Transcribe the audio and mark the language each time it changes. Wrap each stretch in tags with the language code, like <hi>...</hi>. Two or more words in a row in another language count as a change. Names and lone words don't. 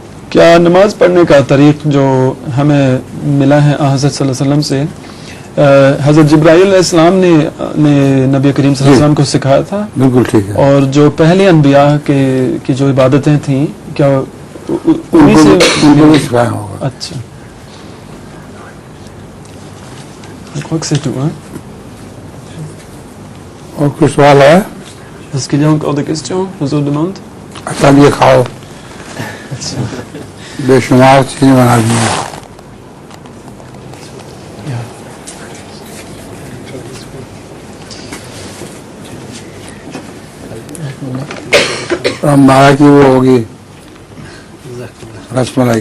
<ur>کیا نماز پڑھنے کا طریق جو ہمیں ملا ہے حضرت</ur> <ar>صلى الله عليه وسلم</ar> <ur>سے، حضرت جبرائیل علیہ السلام نے نبی کریم</ur> <ar>صلى الله عليه وسلم</ar> <ur>کو سکھایا تھا? بالکل ٹھیک ہے. اور جو پہلے انبیاء کی جو عبادتیں تھیں، کیا انہیں سے ان کو بھی سکھایا ہوگا. अच्छा, اور کچھ سوال ہے?</ur> <fr>Est-ce qu'il y a encore des questions? Je vous demande.</fr> <ur>اچھا، یہ کھاؤ, अच्छा, بےشمار چیزیں بنا دی ہیں. ہمارا کی وہ ہوگی رس ملائی.</ur>